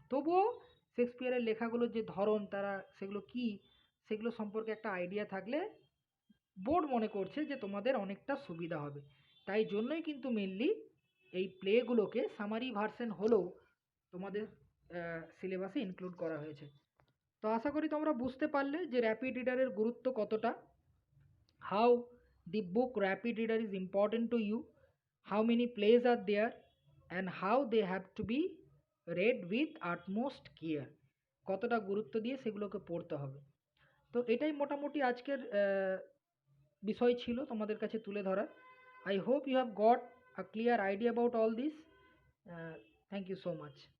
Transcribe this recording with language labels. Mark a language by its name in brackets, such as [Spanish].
[Bangla] তবুও শেক্সপিয়ারের লেখাগুলোর যে ধরন, তারা সেগুলো কি, সেগুলো সম্পর্কে একটা আইডিয়া থাকলে বোর্ড মনে করছে যে তোমাদের অনেকটা সুবিধা হবে। তাই জন্যই কিন্তু মেনলি এই প্লেগুলোকে সামারি ভার্সন হলেও তোমাদের সিলেবাসে ইনক্লুড করা হয়েছে। তো আশা করি তোমরা বুঝতে পারলে যে র্যাপিড রিডারের গুরুত্ব কতটা, [English] how the book rapid reader is important to you, how many plays are there, and how they have to be read with utmost care, [Bangla] কতটা গুরুত্ব দিয়ে সেগুলোকে পড়তে হবে। তো এটাই মোটামুটি আজকের বিষয় ছিল তোমাদের কাছে তুলে ধরা। [English] I hope you have got a clear idea about all this. Thank you so much.